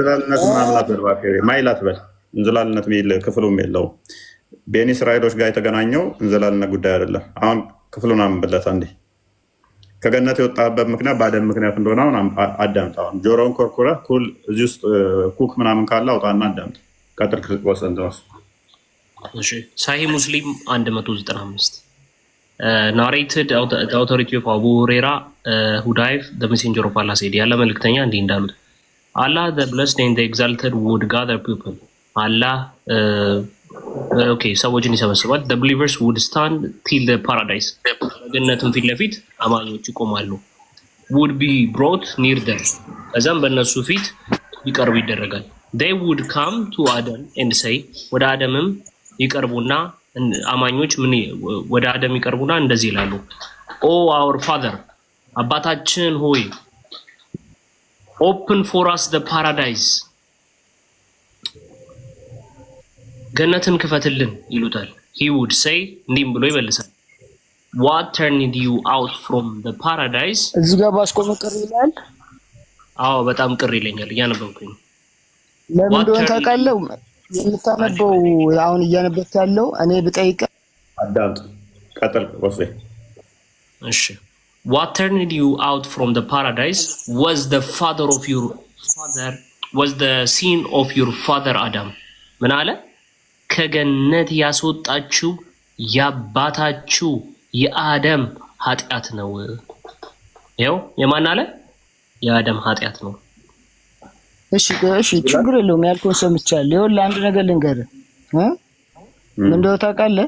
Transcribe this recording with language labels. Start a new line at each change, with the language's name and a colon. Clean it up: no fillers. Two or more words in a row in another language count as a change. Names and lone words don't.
Amharic: እንዝላልነት ማይላት በል እንዝላልነት የሚል ክፍሉም የለውም ቤኒ እስራኤሎች ጋር የተገናኘው እንዝላልነት ጉዳይ አይደለም አሁን ክፍሉን አንብለት አንዴ ከገነት የወጣበት ምክንያት በአደም ምክንያት እንደሆነ አሁን አዳምጥ አሁን ጆሮውን ኮርኩረህ ኩል እዚህ ውስጥ ኩክ ምናምን ካለ አውጣና አዳምጥ ቀጥል ክርስቶስ እንደውስ
English: እሺ ሳሂህ ሙስሊም 195 narrated the authority of Abu Huraira who died the messenger of Allah said
Amharic: ያለ መልእክተኛ እንዲህ እንዳሉት
English: Allah the blessed and the exalted would gather people Allah
Amharic: ሰዎችን ይሰበስባል
English: the believers would stand till the paradise
Amharic: ገነትን ፊት ለፊት አማኞች ይቆማሉ
English: would be brought near them
Amharic: ከዛም በእነሱ ፊት ይቀርቡ ይደረጋል
English: they would come to Adam and say
Amharic: ወደ አደምም ይቀርቡና አማኞች ምን ወደ አደም ይቀርቡና እንደዚህ ይላሉ
English: oh our father
Amharic: አባታችን ሆይ
English: open for us the paradise
Amharic: ገነትን ክፈትልን ይሉታል
English: he would say
Amharic: እንዲም ብሎ ይመልሳል
English: what turned you out from the paradise
Amharic: እዚህ ጋር ባስቆም ቅር ይላል አዎ በጣም ቅር ይለኛል እያነበብኩኝ ለምን እንደሆነ ታውቃለህ የምታነበው አሁን እያነበብክ ያለው እኔ ብጠይቅ አዳምጥ ቀጥል ወስደ
English: እሺ what turned you out from the paradise was the sin of your father Adam
Amharic: ምን አለ ከገነት ያስወጣችሁ የአባታችሁ የአደም ኃጢአት ነው። ይኸው የማን አለ? የአደም ኃጢአት ነው። እሺ ችግር የለውም ያልኩህን ሰምቻለሁ። ይኸውልህ አንድ ነገር ልንገርህ ምን እንደው ታውቃለህ?